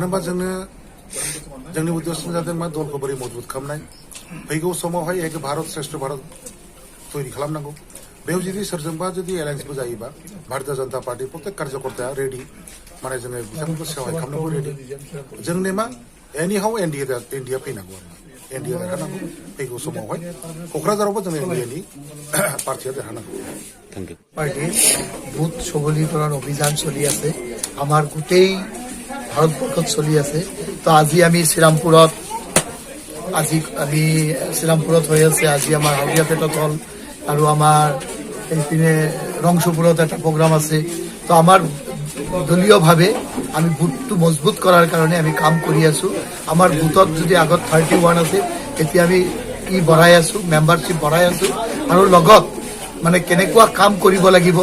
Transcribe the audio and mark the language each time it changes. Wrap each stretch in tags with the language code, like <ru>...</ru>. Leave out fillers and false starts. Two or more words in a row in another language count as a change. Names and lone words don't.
<brx>होनबा जोङो जोंनि उद्देश्य जादों मा दलखौ बोरै मजबुत खालामनाय फैगौ समावहाय</brx> <hi>एक भारत श्रेष्ठ भारत</hi> <brx>तैरि खालामनांगौ बेयाव जुदि सोरजोंबा जुदि एलायन्सबो जायोबा भारतीय जनता पार्टी प्रत्येक कार्यकर्ताया रेडि माने जोङो बिथांमोनखौ सहाय खालामनोबो रेडि जोंनि मा एनिहाउ एनडिए फैनांगौ एनडिए देरहानांगौ फैगौ समावहाय क'क्राझारावबो जों एनडिएनि पार्टिया देरहानांगौ</brx> <en>party booth</en> <as>সবলীকরণ অভিযান চলি আছে আমার গোটেই ভারতবর্ষত চলি আছে তো আজি আমি শ্রীরামপুরত হৈ আছে আজি আমাৰ হাউদিয়াপেটত হল আৰু আমাৰ এইপিনে ৰংশপুৰত এটা প্ৰগ্ৰাম আছে তো আমাৰ দলীয়ভাৱে আমি বুথটো মজবুত কৰাৰ কাৰণে আমি কাম কৰি আছো আমাৰ বুথত যদি আগত 31 আছে এতিয়া আমি বঢ়াই আছো মেম্বাৰশ্বিপ বঢ়াই আছো আৰু লগত মানে কেনেকুৱা কাম কৰিব লাগিব</as>